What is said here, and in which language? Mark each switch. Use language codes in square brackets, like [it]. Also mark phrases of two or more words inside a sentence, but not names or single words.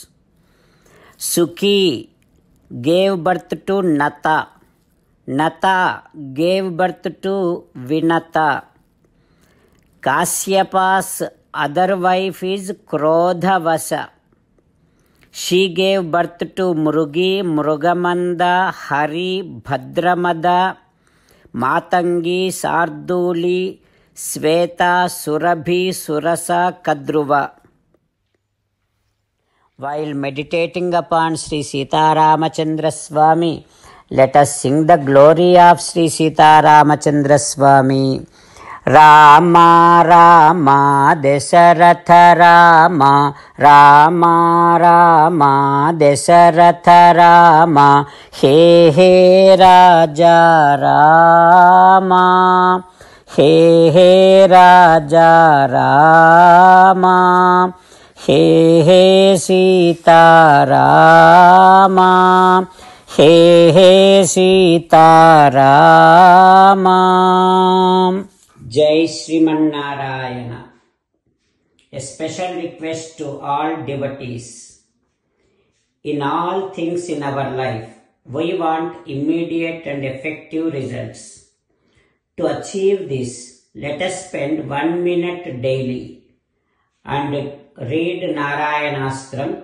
[en] Sukhi gave birth to Nata. Nata gave birth to Vinata. Kasyapa's other wife is Krodhavasa. She gave birth to Mrugi, Mrugamanda, Hari, Bhadramada, Matangi, Sarduli, Sveta, Surabhi, Surasa, Kadruva. While meditating upon Sri Sita Ramachandra Swami, let us sing the glory of Sri Sita Ramachandra Swami. [sa] Rama Rama Dasaratha Rama, Rama Rama Dasaratha Rama, He He Raja Rama, He He Raja Rama, He He Sita Rama, He He Sita Rama. Jai Sriman-Narayana. [en] A special request to all devotees. In all things in our life, we want immediate and effective results. To achieve this, let us spend 1 minute daily and read Narayanastram.